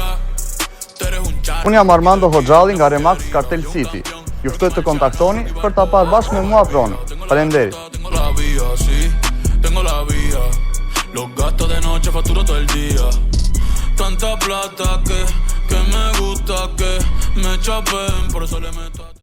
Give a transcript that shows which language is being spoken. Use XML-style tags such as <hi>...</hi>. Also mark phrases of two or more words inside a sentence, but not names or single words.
<es>Tú eres un charro.</es> <sq>Unë jam Armando Hoxhalli nga Remax Cartel City. Ju ftoj të kontaktoni për ta parë bashkë me mua pronë. Faleminderit.</sq> <es>Tengo la vía, sí, tengo la vía. Los gastos de noche facturo todo el día. Tanta plata que me gusta que me chapen, por eso le meto.</es>